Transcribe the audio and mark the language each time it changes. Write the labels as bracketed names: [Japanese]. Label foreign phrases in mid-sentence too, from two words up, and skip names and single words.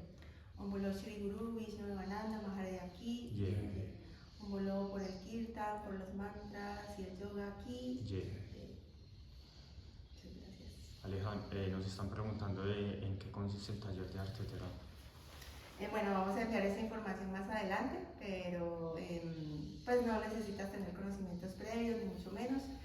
[Hindi] ॐ बोलो श्री गुरु विष्णु देवानंद महाराज की जय. ॐ बोलो [Spanish] por el Kirtan, por los mantras y el yoga aquí. Muchas gracias. Alejandra, nos están preguntando en qué consiste el taller de arte terapia. Bueno, vamos a enviar esa información más adelante, pero pues no necesitas tener conocimientos previos, ni mucho menos.